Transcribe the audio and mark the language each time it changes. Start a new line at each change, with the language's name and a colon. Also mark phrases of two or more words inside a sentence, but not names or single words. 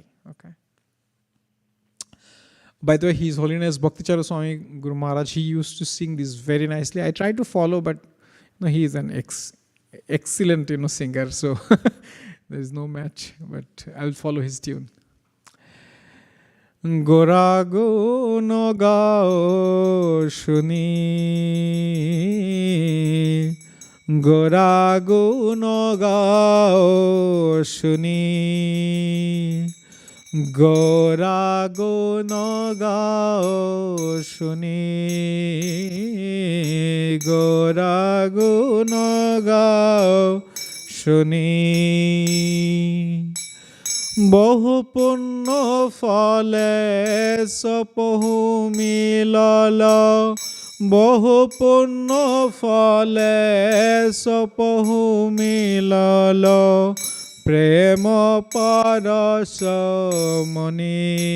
English: Okay. By the way, His Holiness Bhaktichara Swami Guru Maharaj, he used to sing this very nicely. I tried to follow, but he is an excellent singer, so there is no match. But I will follow his tune.
Bangla: গোরা গো নো গাও শুনি, গোরা গো নো গাও শুনি, গোরা গো নো গাও শুনি, গোরা গো নো গাও শুনি. বহু পুণ্য ফলে সপহু মিলল, বহু পুণ্য ফলে সপহু মিলল, প্রেম পরশ মনি।